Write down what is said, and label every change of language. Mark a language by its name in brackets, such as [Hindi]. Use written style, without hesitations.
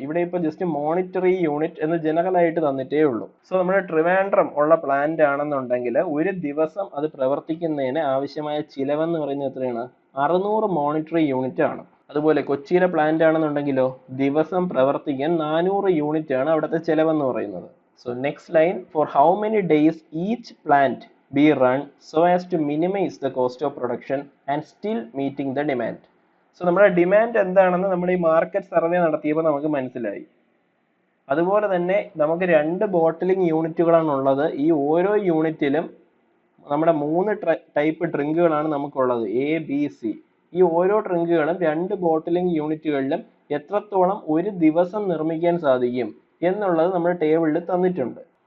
[Malayalam] ഇവിടെ ഇപ്പോൾ just monetary unit എന്ന് ജനറൽ ആയിട്ട് തന്നിട്ടേ ഉള്ളൂ. സോ നമ്മുടെ ട്രിവാൻഡ്രം ഉള്ള പ്ലാന്റ് ആണെന്നുണ്ടെങ്കിൽ ഒരു ദിവസം അത് പ്രവർത്തിക്കുന്നതിന് ആവശ്യമായ ചിലവെന്ന് പറയുന്നത് എത്രയാണ്? 600 മോണിറ്ററി യൂണിറ്റ് ആണ്. അതുപോലെ കൊച്ചിയിലെ പ്ലാന്റ് ആണെന്നുണ്ടെങ്കിലോ ദിവസം പ്രവർത്തിക്കാൻ 400 യൂണിറ്റ് ആണ് അവിടുത്തെ ചിലവെന്ന് പറയുന്നത്. [English] So next line, for how many days each plant be run so as to minimize the cost of production and still meeting the demand. [Malayalam] So നമ്മുടെ ഡിമാൻഡ് എന്താണെന്ന് നമ്മുടെ ഈ മാർക്കറ്റ് സർവേ നടത്തിയപ്പോൾ നമുക്ക് മനസ്സിലായി. അതുപോലെ തന്നെ നമുക്ക് 2 ബോട്ടിലിംഗ് യൂണിറ്റുകളാണ് ഉള്ളത്. ഈ ഓരോ യൂണിറ്റിലും നമ്മുടെ 3 ടൈപ്പ് ഡ്രിങ്കുകളാണ് നമുക്കുള്ളത്, എ, ബി, സി. ഈ ഓരോ ഡ്രിങ്കുകളും 2 ബോട്ടിലിംഗ് യൂണിറ്റുകളിലും എത്രത്തോളം ഒരു ദിവസം നിർമ്മിക്കാൻ സാധിക്കും എന്നുള്ളത് നമ്മുടെ ടേബിളിൽ തന്നിട്ടുണ്ട്.